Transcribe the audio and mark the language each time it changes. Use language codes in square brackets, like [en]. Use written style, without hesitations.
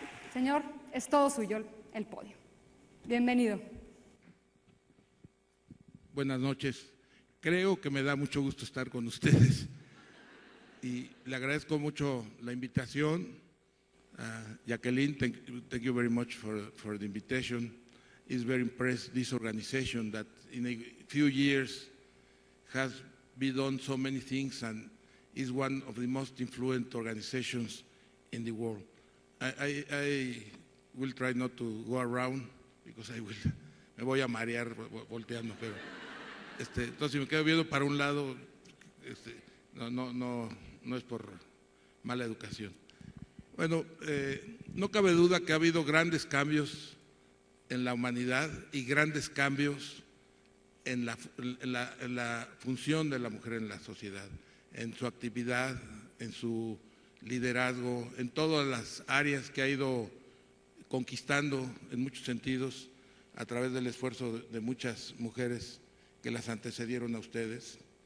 [es] Señor, es todo suyo el podio. Bienvenido. Buenas noches. Creo que me da mucho gusto estar con ustedes y le agradezco mucho la invitación. [en] Jacqueline, thank you very much for the invitation. It's very impressed this organization that in a few years has been done so many things and is one of the most influential organizations in the world. I will try not to go around because [es] me voy a marear volteando, pero entonces si me quedo viendo para un lado, no es por mala educación. Bueno, no cabe duda que ha habido grandes cambios en la humanidad y grandes cambios en la función de la mujer en la sociedad, en su actividad, en su liderazgo, en todas las áreas que ha ido conquistando en muchos sentidos a través del esfuerzo de muchas mujeres que las antecedieron a ustedes.